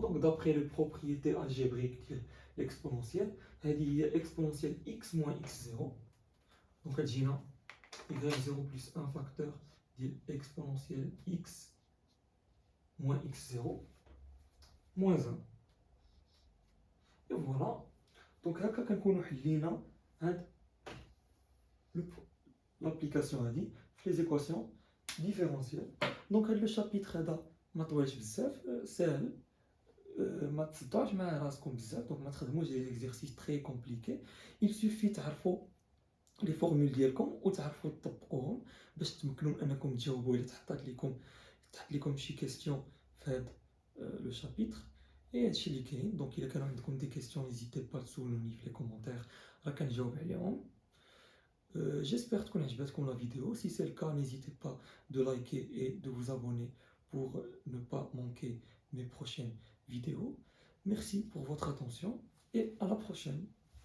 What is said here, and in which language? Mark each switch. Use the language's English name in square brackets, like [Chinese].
[French] donc d'après les propriétés algébriques de l'exponentielle, [Arabic] هذه هي [French] exponentielle x moins x0, donc [Arabic] غتجينا [French] y0 plus 1 facteur [Arabic] ديال [French] exponentielle x moins x0 moins 1. et voilà, donc [Arabic] هكا كنكونوا حلينا هاد [French] l'application [Arabic] هذه في [French] les équations différentielles. donc [Arabic] هاد [French] le chapitre [Arabic] هذا ما طوالش بزاف, ساهل, ما تصدعوش مع راسكم بزاف, donc ما تخدموش [French] des exercices très compliqués. il suffit [Arabic] تعرفوا [French] les formules [Arabic] ديالكم وتعرفوا تطبقوهم باش تمكنوا انكم تجاوبوا الا تحط لكم شي question في هاد [French] le chapitre. et [Arabic] هادشي اللي كاين. [French] donc [Arabic] الا كانوا عندكم [French] des questions n'hésitez pas [Arabic] تسولوني في [French] les commentaires, [Arabic] راه كنجاوب عليهم. [French] J'espère que la vidéo. Si c'est le cas, n'hésitez pas de liker et de vous abonner pour ne pas manquer mes prochaines vidéos. Merci pour votre attention et à la prochaine.